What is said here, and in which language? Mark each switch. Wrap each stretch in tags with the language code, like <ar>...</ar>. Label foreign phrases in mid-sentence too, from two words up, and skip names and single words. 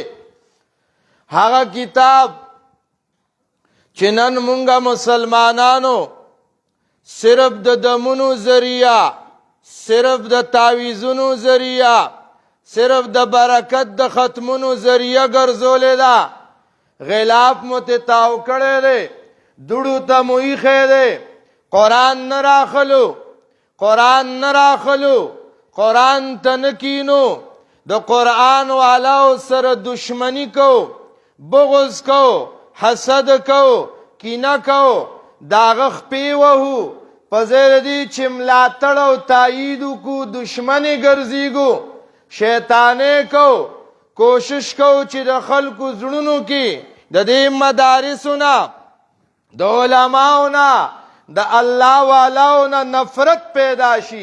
<ps>هغه کتاب چې نن مونږه مسلمانانو صرف د دمونو ذریعہ صرف د تعویذونو ذریعہ صرف د برکت د ختمونو ذریعہ ګرځولې ده. غلاف مو ته تاو کړی دی. دوړو ته مو ایښی دی. قرآن نه راخلو قرآن ته نه کینو. د قرآن والاو سره دشمنی کو بغض کو حسد کو کینه کو داغه خپې وهو په ځای د دې چې ملاتړ او تایید وکړو دشمني ګرځېږو شیطانې کو کوشش کو چې د خلکو زړونو کې د دې مدارسو نه د علماو نه د الله والاو نه نفرت پیدا شي.</ps>